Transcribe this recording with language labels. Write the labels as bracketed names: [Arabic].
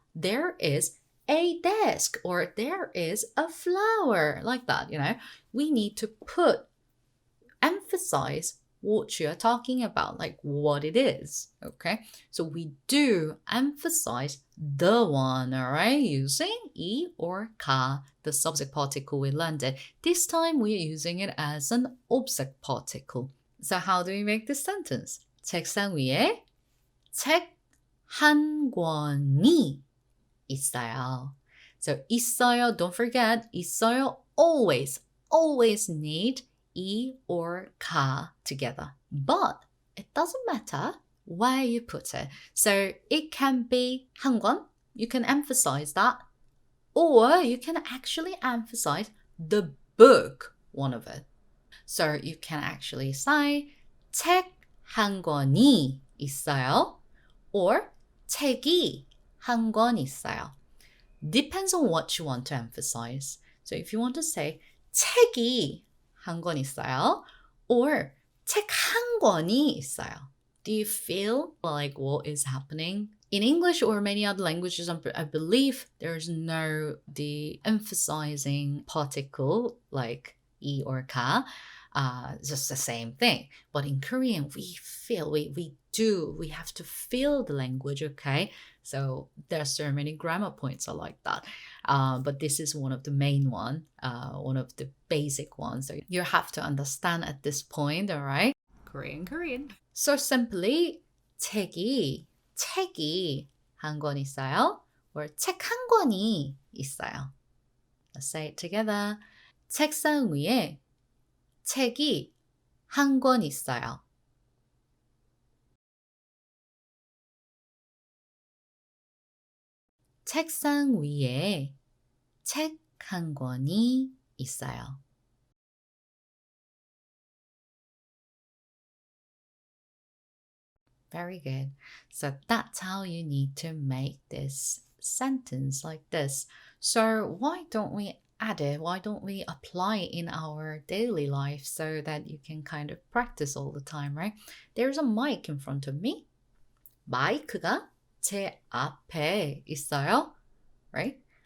[English] there is a desk or there is a flower, like that, We need to emphasize what you're talking about, like what it is, okay? So we do emphasize the one, all right, using 이 or 가, the subject particle we learned it. This time we're using it as an object particle. So how do we make this sentence? [Korean] 책상 위에 책 한 권이 있어요. [English] So 있어요, don't forget, 있어요 always need 이 or 가 together. But it doesn't matter where you put it. So it can be 한 권, you can emphasize that, or you can actually emphasize the book, one of it. So you can actually say [Korean] 책 한 권이 있어요, or 책이 한 권 있어요. [English] Depends on what you want to emphasize. So if you want to say [Korean] 책이 한 권 있어요, or 책 한 권이 있어요. [English] Do you feel like what is happening? In English or many other languages, I believe there's no de-emphasizing particle like 이 or 가. Just the same thing. But in Korean, we feel, we have to feel the language, okay? So there are so many grammar points are like that. But this is one of the main one of the basic ones. So you have to understand at this point, all right? Korean. So simply, [Korean] 책이 한 권 있어요, or 책 한 권이 있어요. [English] Let's say it together. [Korean] 책상 위에 책이 한 권 있어요. 책상 위에 책 한 권이 있어요. [English] Very good. So that's how you need to make this sentence like this. So why don't we add it? Why don't we apply it in our daily life so that you can kind of practice all the time, right? There's a mic in front of me. [Korean] 마이크가 제 앞에 있어요, [English] right?